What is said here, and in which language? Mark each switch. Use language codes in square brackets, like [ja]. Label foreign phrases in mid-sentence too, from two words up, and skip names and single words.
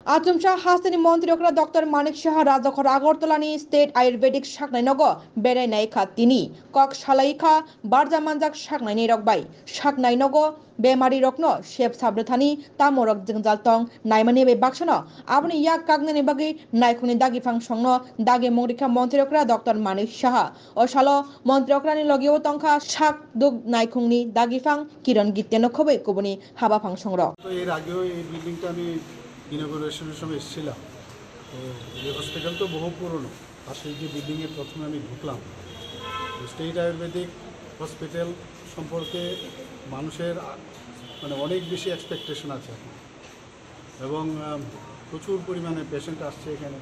[trp] आचमसा हास्तानि मन्त्रिफोरा डॉक्टर मानिक शाह राजखर आगरतलानि स्टेट आयुर्वेदिक साखनायनग बेरायनाय खातिनि कक सालायखा बारजा मानजाक साखनायनि रकबाय साखनायनग बेमारी रकनो सेब साब्रथानि तामरक जोंजालतं नायमानि बे बाक्सनो आबनि याक कागनानि बागै नायखुनि दागिफां संनो दागे मंग्रिखा मन्त्रिफोरा डॉक्टर मानिक शाह असालो मन्त्रिफोरानि लगियो तंखा साक दुग नायखुंनि दागिफां किरण गित्यनो खबै कुबनि हाबाफां संरो [bn] এর আগেও এই বিল্ডিংটা আমি ইনগুরেশনের সময় এসেছিলাম। তো এই হসপিটাল তো বহু পুরনো, আর সেই যে বিল্ডিংয়ে প্রথমে আমি ঢুকলাম, স্টেট আয়ুর্বেদিক হসপিটাল সম্পর্কে মানুষের মানে অনেক বেশি এক্সপেকটেশন আছে এখন, এবং প্রচুর পরিমাণে পেশেন্ট আসছে এখানে।